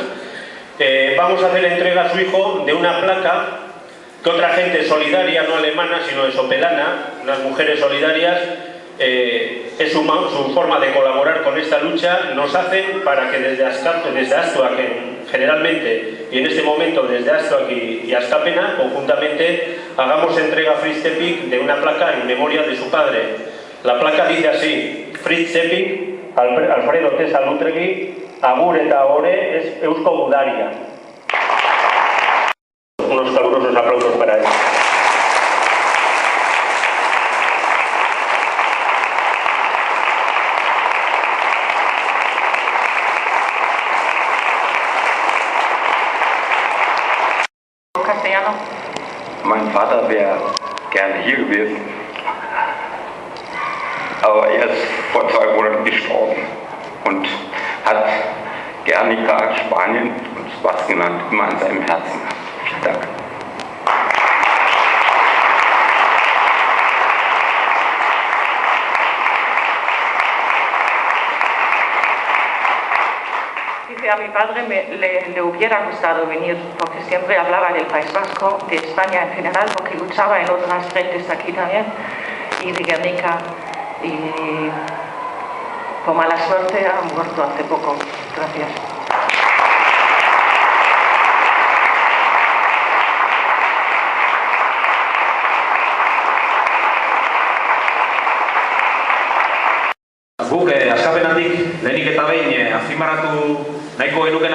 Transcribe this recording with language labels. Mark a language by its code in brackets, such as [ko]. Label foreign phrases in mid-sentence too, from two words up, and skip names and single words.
[es] Vamos a hacer entrega a su hijo de una placa que otra gente solidaria, no alemana, sino de Sopelana, unas mujeres solidarias, es su forma de colaborar con esta lucha, nos hacen para que desde Aztoak generalmente, y en este momento desde Aztoak y Astapena, conjuntamente, hagamos entrega a Fritz Zepik de una placa en memoria de su padre. La placa dice así: Fritz Zepik, Alfredo T. [eu] Salútregui, agur eta ore es Eusko Gudaria. [es] Unos calurosos aplausos para él. Castellano. [de] Mein Vater wäre gerne hier gewesen, aber er ist vor 2 Monaten gestorben und hat Guernica, Spanien und Baskenland immer an seinem Herzen. Vielen Dank. [es] Dice, a mi padre le hubiera gustado venir porque siempre hablaba del País Vasco, de España en general, porque luchaba en otras frentes aquí también, y de Guernica, y por mala suerte ha muerto hace poco. Gracias. [eu] Guk Askapenetik lehenik eta behin azpimarratu nahiko genukena